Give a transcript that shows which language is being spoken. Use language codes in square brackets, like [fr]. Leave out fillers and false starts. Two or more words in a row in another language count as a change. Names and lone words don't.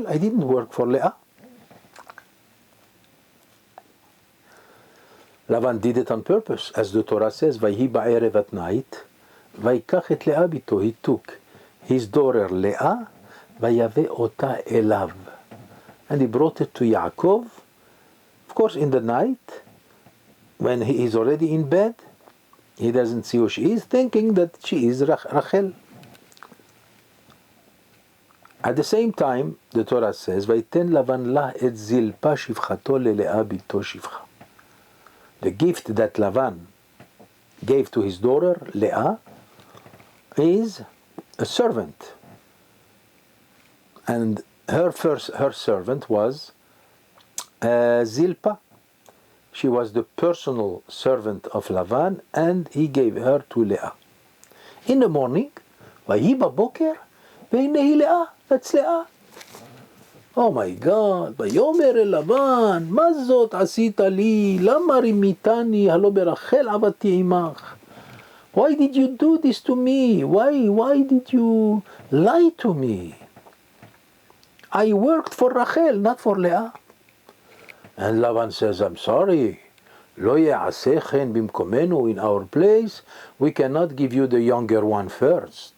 [en] I didn't work for Leah. Lavan did it on purpose, as the Torah says, [he] "ויהי בערב," [en] at night, [he] "ויקח את לאה בתו," [en] he took his daughter Leah, [he] "ויבא אתה אליו," [en] and he brought it to Yaakov. Of course, in the night, when he is already in bed, he doesn't see who she is, thinking that she is Rachel. At the same time, the Torah says, [he] "ויתן לבן לה את זלפה שפחתו ללאה בתו שפחה." [en] The gift that Lavan gave to his daughter Leah is a servant, and her servant was Zilpa. She was the personal servant of Lavan, and he gave her to Leah. In the morning, [he] "ויהי בבקר והנה היא לאה," [en] that's Leah. Oh my God, [he] "ויאמר אל לבן מה זאת עשית לי למה רמיתני הלא ברחל עבדתי עמך." [en] Why did you do this to me? Why did you lie to me? I worked for Rachel, not for Leah. And Lavan says, "I'm sorry. [he] לא יעשה כן במקומנו, [en] in our place, we cannot give you the younger one first.